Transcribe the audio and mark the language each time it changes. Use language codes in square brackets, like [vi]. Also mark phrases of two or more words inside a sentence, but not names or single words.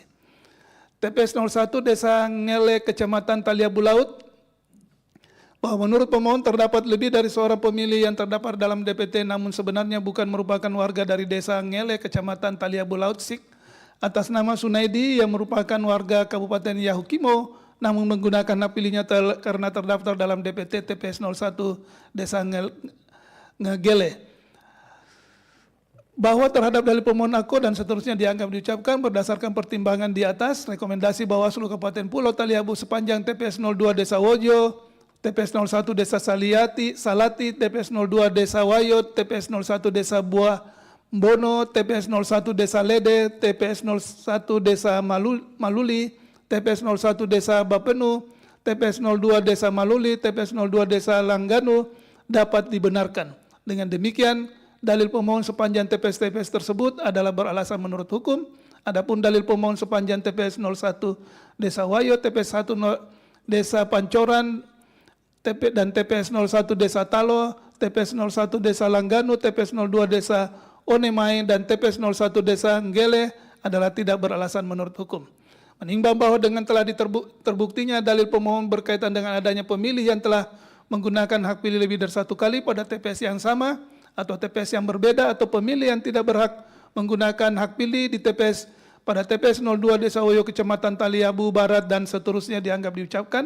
[id] TPS 01 Desa Ngele Kecamatan Taliabu Laut bahwa menurut pemohon terdapat lebih dari seorang pemilih yang terdapat dalam DPT namun sebenarnya bukan merupakan warga dari Desa Ngele Kecamatan Taliabu Laut Sik atas nama Sunaidi yang merupakan warga Kabupaten Yahukimo namun menggunakan hak pilihnya karena terdaftar dalam DPT TPS 01 Desa Ngegele. Bahwa terhadap dalil pemohon aku dan seterusnya dianggap diucapkan berdasarkan pertimbangan di atas, rekomendasi Bawaslu Kabupaten Pulau Taliabu sepanjang TPS 02 Desa Wojo, TPS 01 Desa Salati, TPS 02 Desa Wayot, TPS 01 Desa Buah Bono, TPS 01 Desa Lede, TPS 01 Desa Maluli, TPS 01 Desa Bapenu, TPS 02 Desa Maluli, TPS 02 Desa Langganu dapat dibenarkan. Dengan demikian, dalil pemohon sepanjang TPS-TPS tersebut adalah beralasan menurut hukum. Adapun dalil pemohon sepanjang TPS 01 Desa Wayo, TPS 1 Desa Pancoran, dan TPS 01 Desa Talo, TPS 01 Desa Langganu, TPS 02 Desa Onemai, dan TPS 01 Desa Ngele adalah tidak beralasan menurut hukum. Menimbang bahwa dengan telah terbuktinya dalil pemohon berkaitan dengan adanya pemilih yang telah menggunakan hak pilih lebih dari 1 kali pada TPS yang sama atau TPS yang berbeda atau pemilih yang tidak berhak menggunakan hak pilih di TPS pada TPS 02 Desa Woyo Kecamatan Taliabu Barat dan seterusnya dianggap diucapkan.